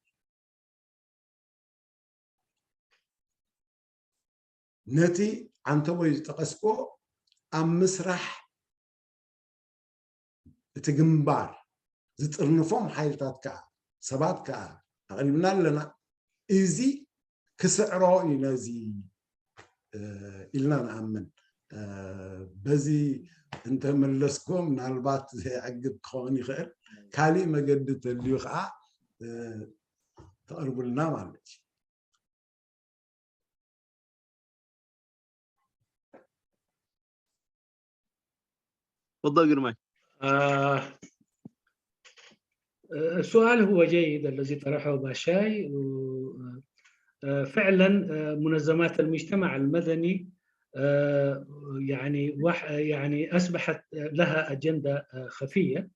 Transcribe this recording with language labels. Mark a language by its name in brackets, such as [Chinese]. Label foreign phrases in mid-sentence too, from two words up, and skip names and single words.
[Tigrinya] ነቲ ዓንተቦይ ዝጠቐስኮ ኣብ ምስራሕ እቲ ግንባር ዝጥርንፎም ሓይልታት ከዓ ሰባት ከዓ ኣቕሪብና ኣለና እዚ ክስዕሮ እዩ ነዚ ኢልና ንኣምን በዚ እንተመለስኮ ምናልባት ዘይዕግብ ክኸውን ይኽእል ካሊእ መገዲ ተልዩ ከዓ ተቕርቡልና ማለት እዩ [Arabic] تفضل جرماي. السؤال هو جيد الذي طرحه باشاي فعلا منظمات المجتمع المدني يعني أصبحت لها أجندة خفية